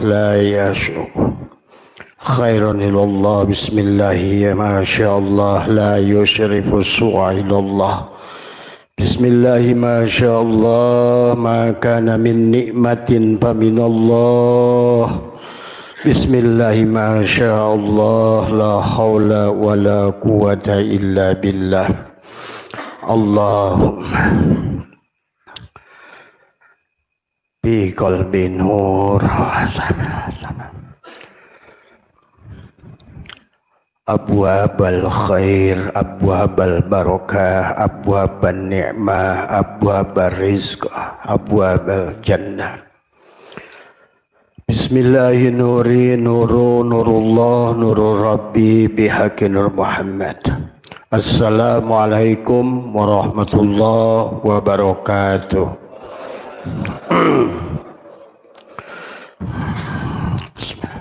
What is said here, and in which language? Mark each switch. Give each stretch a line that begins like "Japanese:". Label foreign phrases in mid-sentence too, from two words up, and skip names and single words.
Arabic: لا يسوق خيرا إلا الله، بسم الله ما شاء الله لا يصرف السوء إلا الله، بسم الله ما شاء الله ما كان من نعمة فمن الله، بسم الله ما شاء الله لا حول ولا قوة إلا بالله. اللهم بقلبي نور أبواب الخير، أبواب البركة، أبواب النعمة، أبواب الرزق، أبواب الجنة. بسم الله نوري نور نور الله نور الرب بحق نور محمد. السلام عليكم ورحمة الله وبركاته.